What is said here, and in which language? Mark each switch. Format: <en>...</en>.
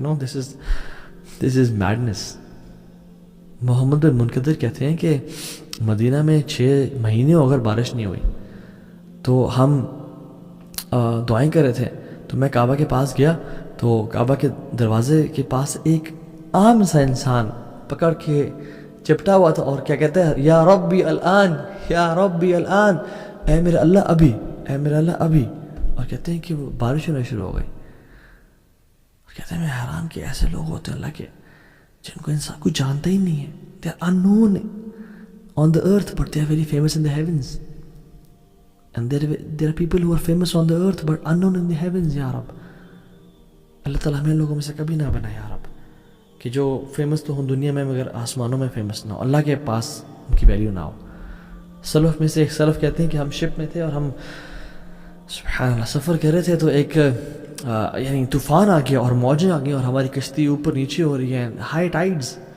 <en>No, this is madness.</en> <ur>محمد بن منکدر کہتے ہیں کہ مدینہ میں 6 مہینے اگر بارش نہیں ہوئی تو ہم دعائیں کر رہے تھے، تو میں کعبہ کے پاس گیا تو کعبہ کے دروازے کے پاس ایک عام سا انسان پکڑ کے چپٹا ہوا تھا اور کیا کہتا ہے،</ur> <ar>یا ربی الان، یا ربی الان،</ar> <ur>اے میرے اللہ ابھی، اے میرے اللہ ابھی. اور کہتے ہیں کہ وہ بارش ہونا شروع ہو گئی. اور کہتے ہیں میں حیران کہ ایسے لوگ ہوتے ہیں اللہ کے جن کو انسان کو جانتا ہی نہیں ہے.</ur> <en>they are unknown on the earth but they are very famous in the heavens, and there are people who are famous on the earth but unknown in the heavens.</en> <ur>یا رب اللہ تعالیٰ ہمیں لوگوں میں سے کبھی نہ بنا یا رب کہ جو فیمس تو ہوں دنیا میں مگر آسمانوں میں فیمس نہ ہو، اللہ کے پاس ان کی ویلیو نہ ہو. سلف میں سے ایک سلف کہتے ہیں کہ ہم شپ میں تھے اور ہم سبحان اللہ سفر کر رہے تھے، تو ایک یعنی طوفان آ گیا اور موجیں آ گئی اور ہماری کشتی اوپر نیچے ہو رہی ہے، ہائی ٹائیڈز.</ur>